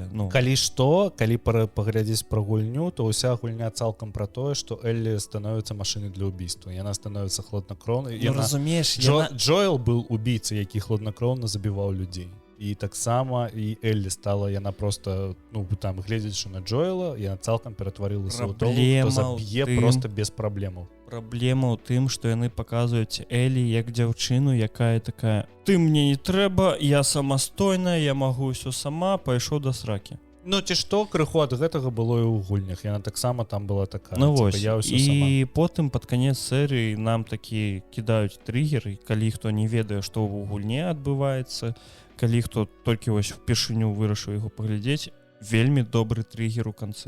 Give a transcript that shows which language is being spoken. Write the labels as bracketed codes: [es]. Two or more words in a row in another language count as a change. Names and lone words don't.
[be] Калі што, калі паглядзець пра гульню, то ўся гульня цалкам пра тое, што Эллі становіцца машынай для ўбійства. Яна становіцца хладнакроўнай. Разумееш, Джоэл быў убійца, які хладнакроўна забіваў людзей. І таксама і Эллі стала, яна просто, там, гледзячы на Джоэла, яна цалкам ператварылася ў того, хто заб'е просто без праблемаў. Праблема ў тым, што яны паказваюць Элі як дзяўчыну, якая такая: ты мне не трэба, я самастойная, я магу ўсё сама, пайшоў да сракі. Ці што, крыху ад гэтага было і ў гульнях. Яна таксама там была такая. Вось, і потым пад канец серыі нам такі кідаюць трыгеры, калі хто не ведае, што ў гульне адбываецца, калі хто толькі вось упершыню вырашыў яго паглядзець, вельмі добры трыгер у канцы.